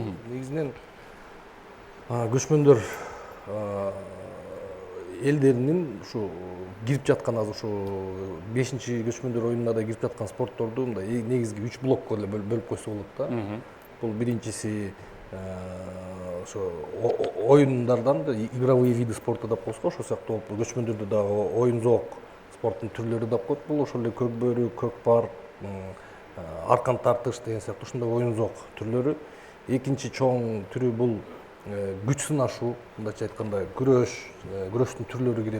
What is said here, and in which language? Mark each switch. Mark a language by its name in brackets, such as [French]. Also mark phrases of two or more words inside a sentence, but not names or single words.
[Kyrgyz] Негизинен көчмөндөр элдеринин ушу кирип жаткан азыр ушу 5-ші көчмөндөр оюнуна да кирип жаткан спортторду мындай негизги 3 блокко эле бөлүп койсо болот да. Бул биринчиси ошо оюндардан да [Russian] игровые виды спорта [Kyrgyz] деп коебуз го, ошол сыяктуу болуп көчмөндөрдө дагы оюн зоок спорттун түрлөрү деп коет. Бул ошол эле көкбөрү, көкпар, аркан тартыш деген сыяктуу ушундай оюн зоок түрлөрү. Экинчи чоң түрү бул күч сынашуу, мындайча айтканда күрөштүн түрлөрү кирет.